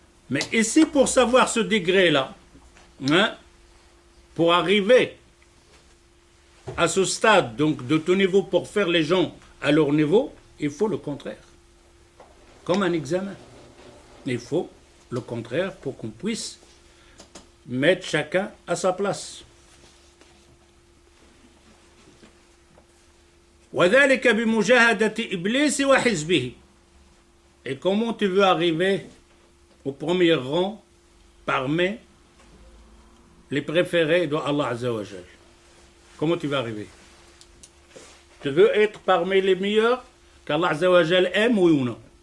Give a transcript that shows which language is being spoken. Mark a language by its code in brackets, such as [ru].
[fr] Mais ici, pour savoir ce degré-là, pour arriver à ce stade donc de ton niveau, pour faire les gens à leur niveau, il faut le contraire. Comme un examen. Il faut le contraire pour qu'on puisse mettre chacun à sa place. [ar] وذلك بمجاهدة إبليس وحزبه. [fr] Et comment tu veux arriver au premier rang parmi les préférés de Allah Azza wa Jal? Comment tu vas arriver? Tu veux être parmi les meilleurs qu'Allah Azza wa Jal aime, oui ou non?